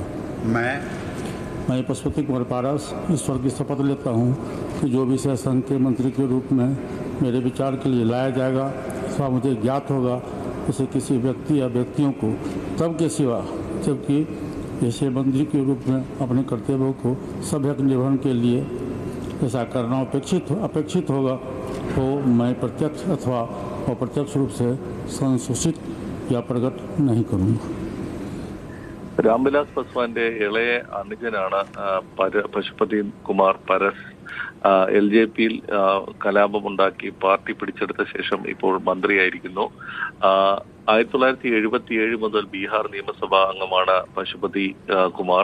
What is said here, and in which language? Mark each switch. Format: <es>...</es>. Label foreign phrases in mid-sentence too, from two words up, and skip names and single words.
<hi>मैं पशुपति कुमार पारस ईश्वर की शपथ लेता हूँ कि जो विषय संघ के मंत्री के रूप में मेरे विचार के लिए लाया जाएगा अथवा मुझे ज्ञात होगा उसे किसी व्यक्ति या व्यक्तियों को तब के सिवा जबकि ऐसे मंत्री के रूप में अपने कर्तव्यों को सभ्यक निर्वहन के लिए ऐसा करना अपेक्षित होगा तो मैं प्रत्यक्ष अथवा अप्रत्यक्ष रूप से संसूचित या प्रकट नहीं करूँगा।</hi> <ml>രാംവിലാസ് പസ്വാന്റെ ഇളയ അനുജനാണ് പശുപതി കുമാർ പരസ്. LJPയിൽ കലാപമുണ്ടാക്കി പാർട്ടി പിടിച്ചെടുത്ത ശേഷം ഇപ്പോൾ മന്ത്രിയായിരിക്കുന്നു. 1977 മുതൽ ബീഹാർ നിയമസഭാ അംഗമാണ് പശുപതി കുമാർ.</ml>